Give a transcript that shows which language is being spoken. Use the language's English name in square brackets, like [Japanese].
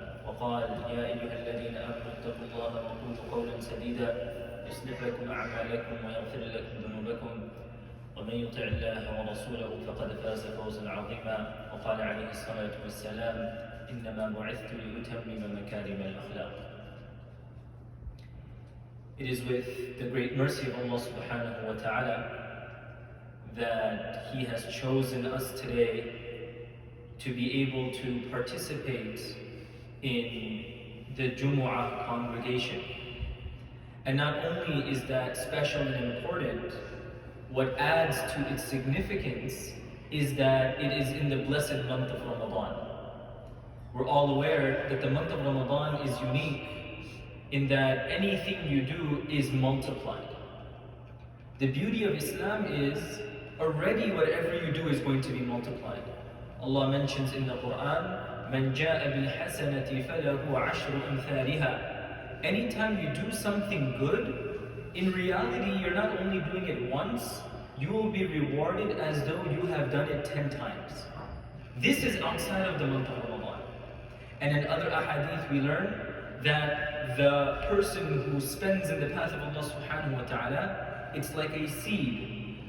[Arabic] وقال: يا أيها الذين آمنوا اتقوا الله وقولوا قولا سديدا يصلح لكم أعمالكم ويغفر لكم ذنوبكم ومن يطع الله ورسوله فقد فاز فوزا عظيما. وقال عليه الصلاة والسلام: إنما بعثت لأتمم مكارم الأخلاق. [English] It is with the great mercy of Allah subhanahu wa ta'ala that He has chosen us today to be able to participate in the Jumu'ah congregation. And not only is that special and important, what adds to its significance is that it is in the blessed month of Ramadan. We're all aware that the month of Ramadan is unique in that anything you do is multiplied. The beauty of Islam is already whatever you do is going to be multiplied. Allah mentions in the Quran, [Arabic] مَنْ جَاءَ بِالْحَسَنَةِ فَلَهُ عَشْرُ أَمْثَالِهَا. [English] Anytime you do something good, in reality you're not only doing it once, you will be rewarded as though you have done it 10 times. This is outside of the month of Ramadan. And in other ahadith we learn that the person who spends in the path of Allah subhanahu wa ta'ala, it's like a seed.